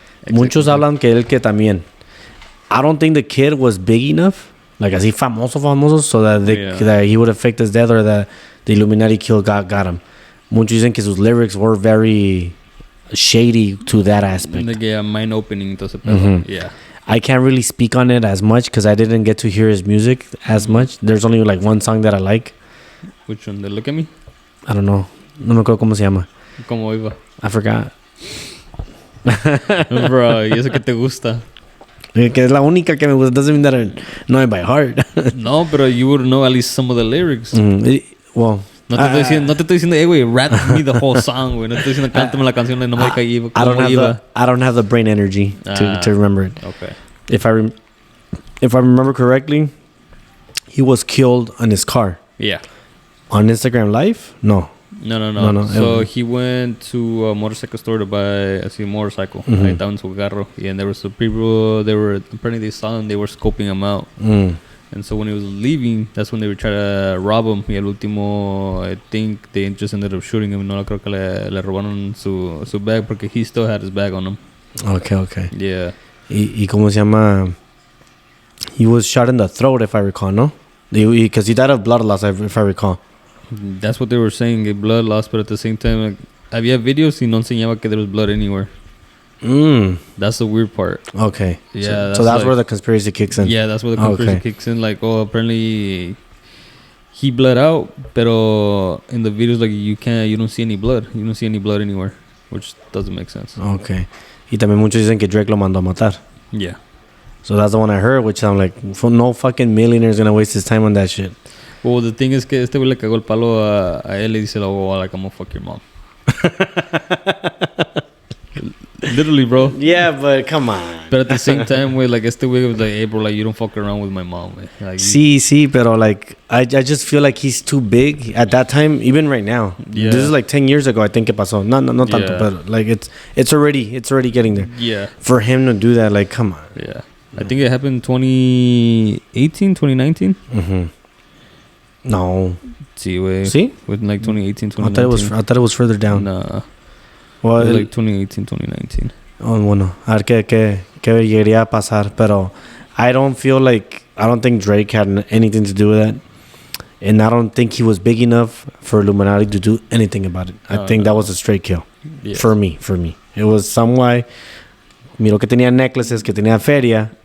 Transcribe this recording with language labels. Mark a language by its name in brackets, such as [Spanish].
[Spanish] Muchos hablan que él que también. [English] I don't think the kid was big enough, like [Spanish] así famoso, [English] so that he would have faked his death, or that the Illuminati kill got him. [Spanish] Muchos dicen que sus [English] lyrics were very shady to that aspect. Yeah, mind opening. Mm-hmm. Yeah. I can't really speak on it as much because I didn't get to hear his music as much. There's only like one song that I like. Which one? The Look at Me? I don't know. [Spanish] No me acuerdo cómo se llama. ¿Cómo iba? [English] I forgot. [Spanish] Bro, y eso que te gusta. Que es la única que me gusta. [English] Doesn't mean that I know it by heart. [Spanish] No, pero [English] you would know at least some of the lyrics. Well, [Spanish] no te estoy diciendo, güey, [English] rap me the whole song, [Spanish] güey. No te estoy diciendo, cántame la canción de No me iba. [English] I don't have the brain energy to remember it. Okay. If I remember correctly, he was killed on his car. Yeah. On Instagram Live? No. No. So he went to a motorcycle store to buy a motorcycle. Mm-hmm. [Spanish] Ahí estaba en su carro. [English] And there were some people, apparently they saw him, they were scoping him out. And so when he was leaving, that's when they were trying to rob him. [Spanish] Y al último, [English] I think they just ended up shooting him. [Spanish] No creo que le robaron su [English] bag porque he still had his bag on him. Okay. Yeah. [Spanish] ¿Y cómo se llama? [English] He was shot in the throat, if I recall, no? Because he died of blood loss, if I recall. That's what they were saying, a blood loss, but at the same time, like, [Spanish] había videos y no enseñaba que [English] there was blood anywhere. That's the weird part. Okay. Yeah. So that's where the conspiracy kicks in. Yeah, that's where the conspiracy kicks in. Like, oh, apparently he bled out, pero in the videos, like, you don't see any blood. You don't see any blood anywhere, which doesn't make sense. Okay. [Spanish] Y también muchos dicen que Drake lo mandó a matar. [English] Yeah. So that's the one I heard, which I'm like, no fucking millionaire's gonna waste his time on that shit. Well, the thing is [Spanish] que este güey le cagó el palo a él y dice, [English] oh, like, I'm gonna fuck your mom. Literally, bro. Yeah, but come on. But at the same time, güey, like, este güey was like, hey, bro, like, you don't fuck around with my mom, güey. Like, sí, pero like, I just feel like he's too big at that time, even right now. Yeah. This is like 10 years ago, I think [Spanish] que pasó. No tanto, [English] but like, it's already getting there. Yeah. For him to do that, like, come on. Yeah. I think it happened 2018, 2019. Mm-hmm. No. [Spanish] Sí, güey. ¿Sí? [English] Within like 2018, 2019. I thought it was further down. Nah. Well, it was like 2018, 2019. [Spanish] Oh, bueno. A ver qué llegaría a pasar. [English] Pero I don't think Drake had anything to do with that. And I don't think he was big enough for Illuminati to do anything about it. I think that was a straight kill. Yeah. For me. It was some way. [Spanish] Miro que tenía necklaces, que tenía feria.